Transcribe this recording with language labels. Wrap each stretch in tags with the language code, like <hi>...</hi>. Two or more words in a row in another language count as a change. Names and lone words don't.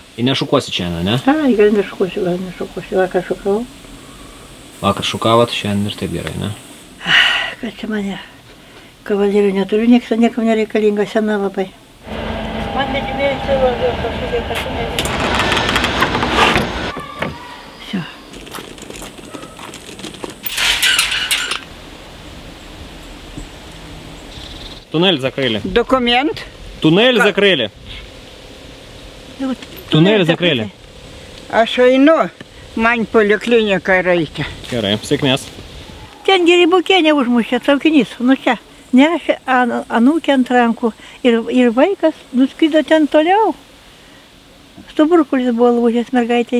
<lt>Ir nešokuosi šiandien, ne? Ai, gal nešokuosiu, vakar šokavau. Vakar šokavot, šiandien ir taip gerai, ne? Kad čia mane kavalerių neturiu, niekam nereikalinga, sena labai. Man nedimėjai savo, kažkokia kažkokia.</lt> <ru>Туннель закрыли. Документ? Туннель закрыли. Туннель закрыли.</ru> <lt>Aš einu, man polikliniką reikia. Gerai, sėkmės. Ten Geribukienė užmušė traukinys, nu čia. Nešė anūkė ant rankų ir vaikas nuskrido ten toliau. Stuburkulis buvo lūžęs mergaitei.</lt>